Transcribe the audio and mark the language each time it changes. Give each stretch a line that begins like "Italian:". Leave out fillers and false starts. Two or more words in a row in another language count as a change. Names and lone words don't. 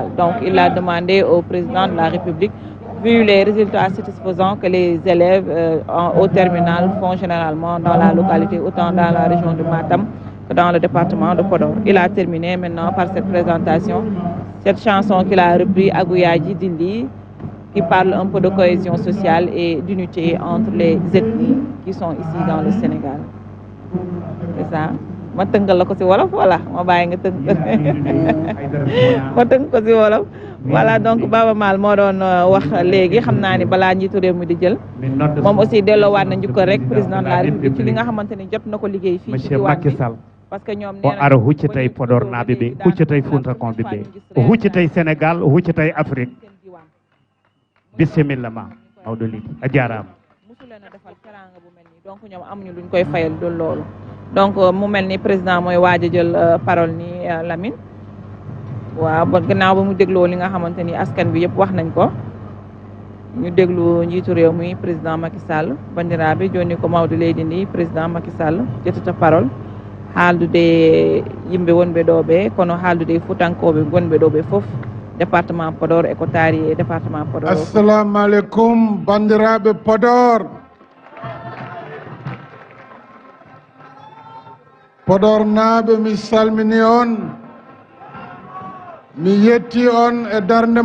French: Donc il a demandé au président de la République, vu les résultats satisfaisants que les élèves au terminal font généralement dans la localité, autant dans la région de Matam que dans le département de Podor. Il a terminé maintenant par cette présentation, cette chanson qu'il a repris à Gouyaji Dindi, qui parle un peu de cohésion sociale et d'unité entre les ethnies qui sont ici dans le Sénégal. C'est ça.
Wolof: Ma tënkal la ko ci wolof voilà ma bàyyi nga tënk ma tënk ko ci wolof voilà donc Baba Mal moo doon wax léegi xam naa ni balaa njiitu réew mi di jël moom aussi delloowaat na njukkal rek
French: président de la République
Wolof: ci li nga xamante ni jot na ko liggéey fii ci diwaan bi
French: parce que
Wolof: ñoom
Fula: o ara huccitay Podor naaɓe ɓe huccitay Funtakonɓe ɓe o huccitay Sénégal o huccitay Afrique bisimilla ma mawɗo Lidi a jarama
Wolof: musuleen a defal teranga bu mel nii donc ñoom amuñu luñ koy fayal dul loolu donc mu mel ni président mooy waaj a jël parole ni Lamine waaw ba gannaaw ba mu dégloo li nga xamante ni askan bi yëpp wax nañ ko ñu déglu njiitu réew mi président Macky Sall
Fula: bandiraɓe joni ko mawde leydi ndi président Macky Sall ƴettata parole haaldude yimɓe wonɓe ɗo ɓe kono haaldude futankoɓe gonɓe ɗo ɓe foof département Podor e ko taari e département Podor.
Arabic: السلام عليكم
Fula: bandiraɓe Podor. Podor naaɓe mi salmini on mi yetti on e darde